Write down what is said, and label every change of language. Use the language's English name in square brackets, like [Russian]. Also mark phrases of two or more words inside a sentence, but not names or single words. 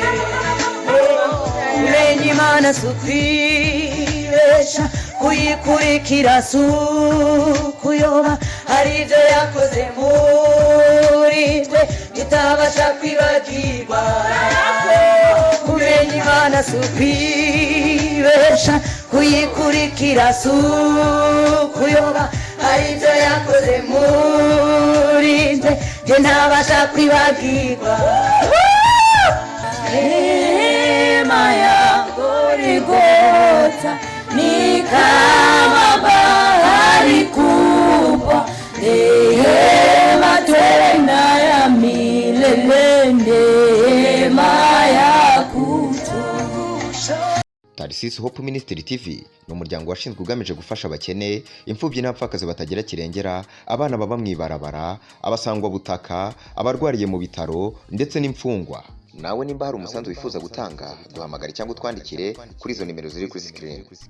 [Kinyarwanda] umenye Imana sukwibesha kuyikurikira sukuyoba hari ibyo yakoze muri twe tutabasha kwibagirwa umenye Imana sukwibesha kuyikurikira sukuyoba hari ibyo yakoze muri twe ntabasha kwibagirwa [Swahili] Neema ya Golgotha ni kama bahari kubwa, neema tena ya milele, neema ya kutosha. [Kinyarwanda] Tarisisi Hope Ministry TV ni umuryango washinzwe ugamije gufasha abakene, imfubyi n'abapfakazi batagira kirengera, abana baba mwibarabara, abasangwa butaka, abarwariye mu bitaro ndetse n'imfungwa. Nawe nimba hari umusanzu wifuza gutanga, duhamagare cyangwa utwandikire kuri izo nimero ziri kuri screen.